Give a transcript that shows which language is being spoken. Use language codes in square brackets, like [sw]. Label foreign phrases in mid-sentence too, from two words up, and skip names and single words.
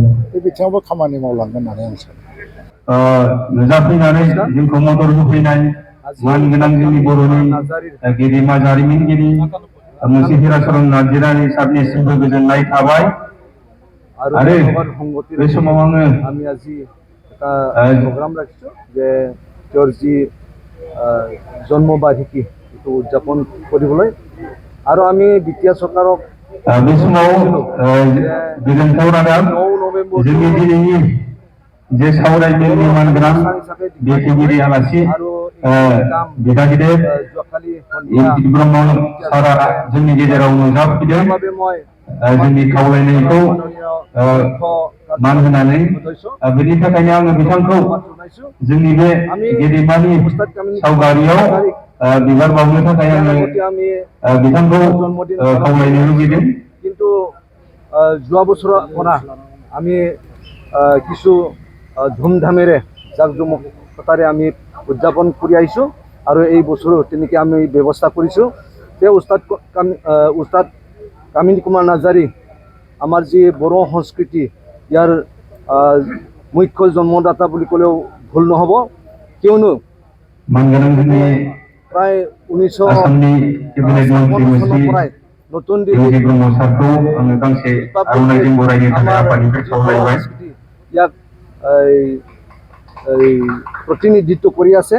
[brx] बे बिथिङावबो खामानि मावलांगोन होननानै आं सानो। नुजाफैनानै जोंखौ मदद होफैनाय मानगोनां जोंनि बर'नि गेदेमा जारिमिनगिरि मुंशी नार्जारी सारनिसिमबो गोजोननाय थाबाय। आरो बे समाव आङो [as] আমি আজি এটা প্ৰগ্ৰাম ৰাখিছোঁ যে তেওঁৰ যি জন্মবাৰ্ষিকী এইটো উদযাপন কৰিবলৈ, আৰু আমি বিটিআৰ চৰকাৰক [brx] बे समाव गोजोनथाव रादाब 9 नभेम्बर जोंनि दिनैनि जे सावरायमेलनि मानगोनां बेखेवगिरि आलासि बिदा गिदिर [as] যোৱাকালি সন্ধিয়া [brx] ब्रह्म सारा जोंनि गेजेराव नुजाफैदों। [as] বাবে মই [brx] जोंनि खावलायनायखौ मान होनानै बेनि थाखायनो आङो बिथांखौ जोंनि बे गेदेमानि सावगारियाव बिबार बावनो थाखाय आङो बिथांखौ खावलायनो लुबैदों। [as] কিন্তু যোৱা বছৰৰ পৰা আমি কিছু ধুমধামেৰে জাকজমকতাৰে আমি উদযাপন কৰি আহিছোঁ, আৰু এই বছৰো তেনেকৈ আমি ব্যৱস্থা কৰিছোঁ। তেওঁ উস্তাদ কামিনী কুমাৰ নাৰ্জাৰী আমাৰ যি বড়ো সংস্কৃতি ইয়াৰ মুখ্য জন্মদাতা বুলি ক'লেও ভুল নহ'ব, কিয়নো প্ৰায় 1956 চনৰ পৰাই নতুন দিল্লীত ইয়াক প্ৰতিনিধিত্ব কৰি আছে।